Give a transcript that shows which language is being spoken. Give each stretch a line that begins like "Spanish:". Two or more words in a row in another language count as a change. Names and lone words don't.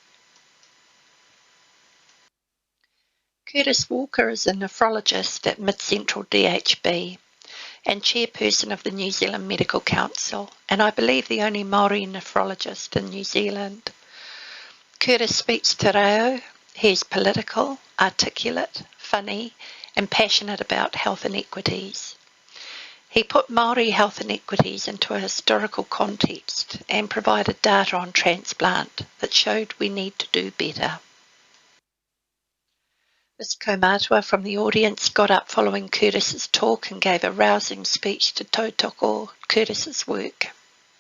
English: Curtis Walker is a nephrologist at Mid Central DHB and chairperson of the New Zealand Medical Council, and I believe the only Māori nephrologist in New Zealand. Curtis speaks
Māori: te reo.
English: He is political, articulate, funny, and passionate about health inequities. He put Māori health inequities into a historical context and provided data on transplant that showed we need to do better. This kaumātua from the audience got up following Curtis's talk and gave a rousing speech to tautoko Curtis's work.